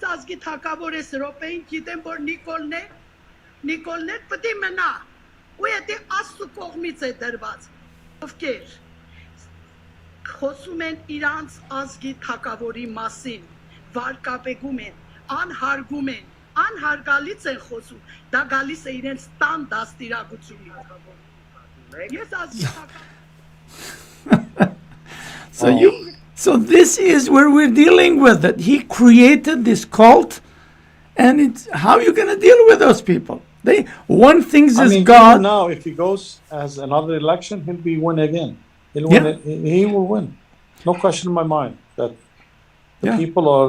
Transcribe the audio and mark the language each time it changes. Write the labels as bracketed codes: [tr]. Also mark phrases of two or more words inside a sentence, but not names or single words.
[hy] ազգի թակավոր ես Ռոպեին գիտեմ, որ Նիկոլն է պետք է մնա, ու եթե Աստծո կողմից է դրված, ովքեր խոսում են իրանց ազգի թակավորի մասին, վարկաբեկում են, անհարգում են, անհարգալից են խոսում, դա գալիս է իրենց տան դաստիարակությունից։ Ես ազգի թակավոր [en] So this is where we're dealing with it. He created this cult, and it's how are you going to deal with those people? One thing is God. Now, if he goes as another election, he'll win again. He'll win. He will win. No question in my mind that the people are.